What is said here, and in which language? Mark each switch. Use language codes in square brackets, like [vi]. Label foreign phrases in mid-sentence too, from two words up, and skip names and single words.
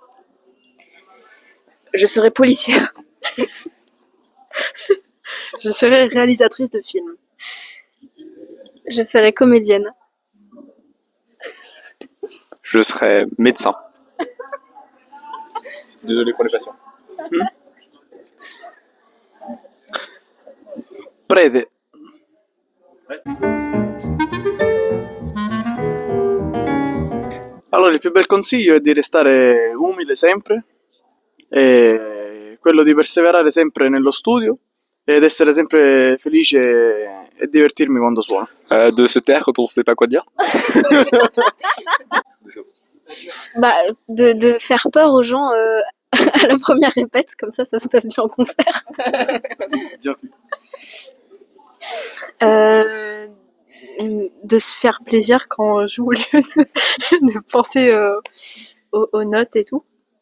[fr] Je serais policière. Je serais réalisatrice de films. Je serais comédienne. Je serais médecin. Désolé pour les patients. [it] Prete. Allora, il più bel consiglio è di restare umile sempre, e quello di perseverare sempre nello studio ed essere sempre felice e divertirmi quando suono. [fr] De se taire quand on sait pas quoi dire. Bah, de faire peur aux gens à la première répète, comme ça se passe bien en concert. Bien vu. De se faire plaisir quand on joue au lieu de penser aux notes et tout.